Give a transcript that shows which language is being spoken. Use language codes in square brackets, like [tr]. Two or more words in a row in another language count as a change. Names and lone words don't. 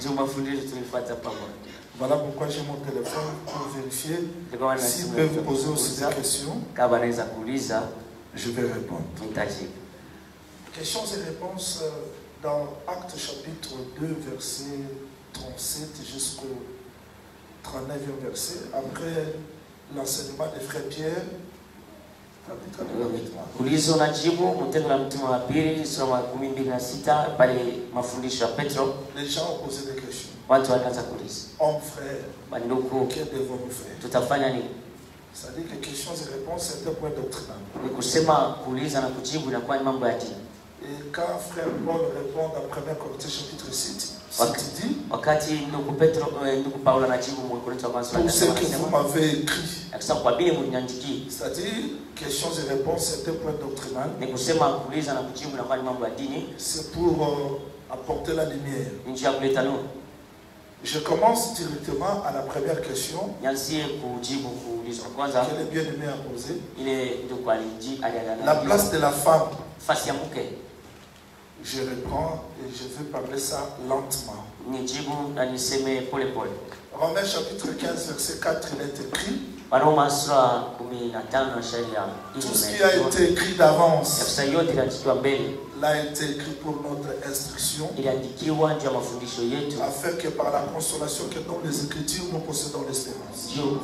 [fr] Voilà pourquoi j'ai mon téléphone pour vérifier s'ils peuvent poser aussi des questions. Je vais répondre. Questions et réponses dans Actes chapitre 2, verset 37 jusqu'au 39e verset. Après l'enseignement des frères Pierre. [sw] Ulizo na jibu Matendo ya Mitume wa pili sura ya 12 pale mafundisho ya Petro. [fr] Les gens ont posé des questions. [sw] Watu wakaanza kuuliza. [fr] Hommes frères. [sw] Banduku. [fr] Que devons-nous faire? [sw] Tutafanya nini? [fr] C'est-à-dire que questions et réponses c'est un point doctrinal. [sw] Ni kusema kuuliza na kujibu inakuwa ni mambo ya dini. [fr] Et quand frère Paul répond dans 1 Corinthiens chapitre 6, il dit [sw] wakati ndugu Petro ndugu Paulo anajibu Wakorintho wa kwanza [fr] anasema ce que vous m'avez écrit. [sw] Akisema kwa vile mliniandikia. [fr] C'est-à-dire questions et réponses c'est un point doctrinal. [sw] Ni kusema kuuliza na kujibu inakuwa ni mambo ya dini. [fr] C'est pour apporter la lumière. [sw] Ni njia ya kuleta nuru. [fr] Je commence directement à la première question. [sw] Nianzie kujibu kuuliza kwanza. [fr] Que le bien-aimé a posé. [sw] Ile ndugu aliangalia. [fr] La place de la femme. [sw] Fasi ya mke. [fr] Je réponds et je vais parler ça lentement. Romains chapitre 15 verset 4 il est écrit. Tout ce qui a été écrit d'avance l'a été écrit pour notre instruction, afin que par la consolation que donnent les Écritures nous possédons l'espérance.